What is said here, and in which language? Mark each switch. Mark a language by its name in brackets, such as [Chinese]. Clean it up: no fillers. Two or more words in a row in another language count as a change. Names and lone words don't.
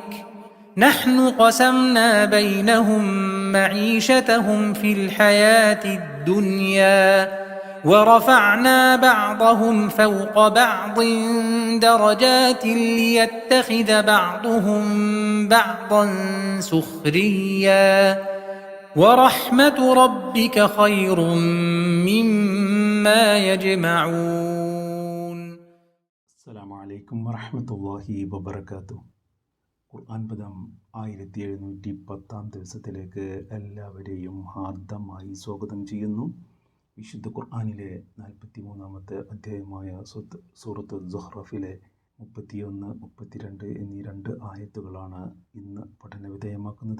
[Arabic] نحن قسمنا بينهم معيشتهم في الحياة الدنيا ورفعنا بعضهم فوق بعض درجات ليتخذ بعضهم بعضا سخريا ورحمة ربك خير مما يجمعون. السلام عليكم ورحمة الله وبركاته. [Malayalam] ഖുർആൻ പദം 1710 ദിവസത്തിലേക്ക് എല്ലാവരെയും ഹാർദമായി സ്വാഗതം ചെയ്യുന്നു. വിശുദ്ധ ഖുർആനിലെ 43-ാമത്തെ അധ്യായമായ സൂറത്ത് സുഹ്റഫിലെ 31, 32 എന്നീ 2 ആയത്തുകളാണ് ഇന്ന് പഠന വിധേയമാക്കുന്നത്.